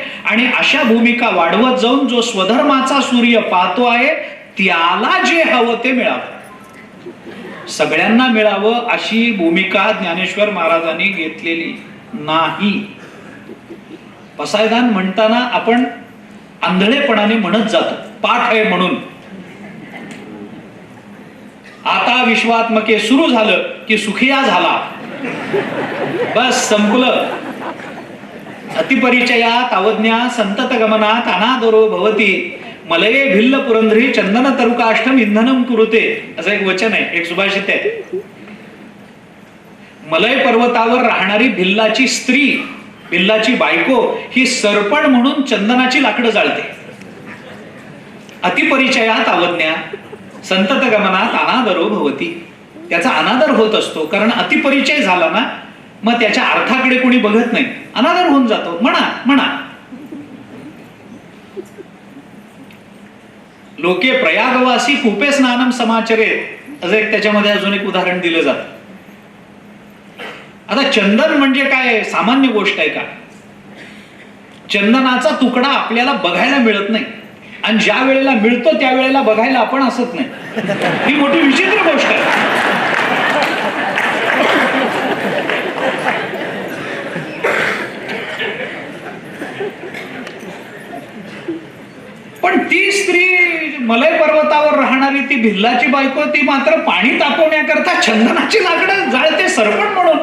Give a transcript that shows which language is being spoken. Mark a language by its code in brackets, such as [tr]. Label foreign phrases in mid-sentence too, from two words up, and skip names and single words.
[mr] आणि अशा भूमिका वाढवत जाऊन जो स्वधर्माचा सूर्य पाहतो आहे त्याला जे हवं ते मिळावं, सगळ्यांना मिळावं अशी भूमिका ज्ञानेश्वर महाराजांनी घेतलेली नाही. पसायदान म्हणताना आपण आंधळेपणाने म्हणत जातो, पाठ आहे म्हणून. आता विश्वात्मके सुरू झालं की सुखिया झाला, बस संपलं. [sa] अतिपरिचयात अवज्ञा संतत गमनात अनादरो भवती, मलये भिल्ल पुरंधरी चंदन तरुकाष्टम इंधनम कुरुते, [mr] असं एक वचन आहे, एक सुभाषित आहे. मलय पर्वतावर राहणारी भिल्लाची स्त्री, भिल्लाची बायको ही सरपण म्हणून चंदनाची लाकडं जाळते. [sa] अतिपरिचयात अवज्ञा संतत गमनात अनादरो भवती, [mr] त्याचा अनादर होत असतो. कारण अतिपरिचय झाला ना मग त्याच्या अर्थाकडे कोणी बघत नाही, अनादर होऊन जातो. म्हणा म्हणा. [sa] लोके प्रयागवासी कूपे स्नानम समाचरेत [mr] असं एक त्याच्यामध्ये अजून एक उदाहरण दिलं जातं. आता चंदन म्हणजे काय सामान्य गोष्ट आहे का? चंदनाचा तुकडा आपल्याला बघायला मिळत नाही आणि ज्या वेळेला मिळतो त्या वेळेला बघायला आपण असत नाही. ही मोठी विचित्र गोष्ट आहे. पण ती स्त्री मलय पर्वतावर राहणारी ती भिल्लाची बायको, ती मात्र पाणी तापवण्याकरता चंदनाची लाकडं जाळते सरपण म्हणून.